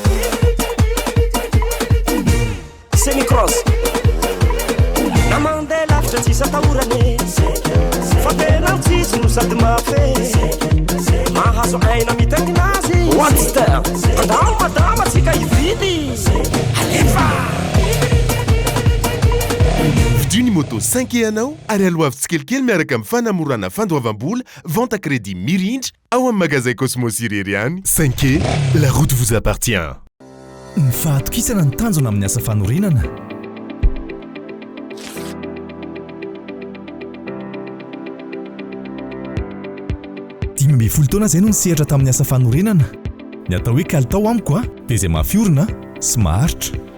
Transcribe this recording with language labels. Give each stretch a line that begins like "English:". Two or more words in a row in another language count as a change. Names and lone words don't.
Malagasy: semi cross na mandeha lavitra tsisy atahorany fa tena tsisy no sady mafy mahazo aina mitaingina azy watster andao madama tsika ividy alefa. Vidiny moto 5 anao ary aloavy tsikelikely miaraka amin'ny fanamorana fandoavam-bola
French: vente à crédit
Malagasy: mirindra ao amin'ny magasin Cosmos irery any.
French: 5 la route vous appartient.
Malagasy: Ny fahatokisana ny tanjona amin'ny asa fanorenana. Dimy amby folo taona izay no nisehatra tamin'ny asa fanorenana. Ny atao hoe kalitao amiko dia izay mafiorina sy maharitra.